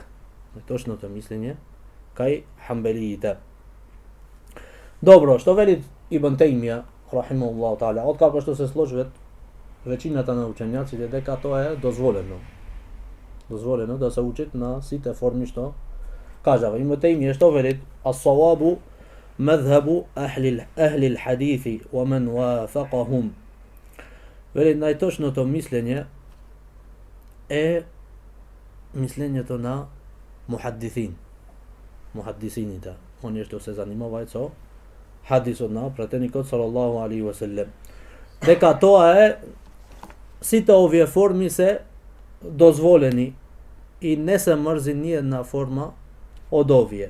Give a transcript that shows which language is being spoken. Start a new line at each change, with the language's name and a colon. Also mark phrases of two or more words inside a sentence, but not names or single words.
Macedonian: Најточното мислење кај ханбелиите. Добро, што вели Ибн Тајмија
Arabic: رحمه الله تعالى,
Macedonian: откако што се сложат веќината на учењаците дека тоа е дозволено. Дозволено да се учат на сите форми што кажава. Ибн Тајмија што вели?
Arabic: الصواب مذهب أهل الحديث ومن وافقهم.
Macedonian: Вели најточното мислење е мислењето на мухаддисините, оние што се занимаваат со хадисот на пратеникот
Arabic: صلى الله عليه وسلم.
Macedonian: Дека тоа е сите овие форми се дозволени и не се мрзи ни една форма од овие.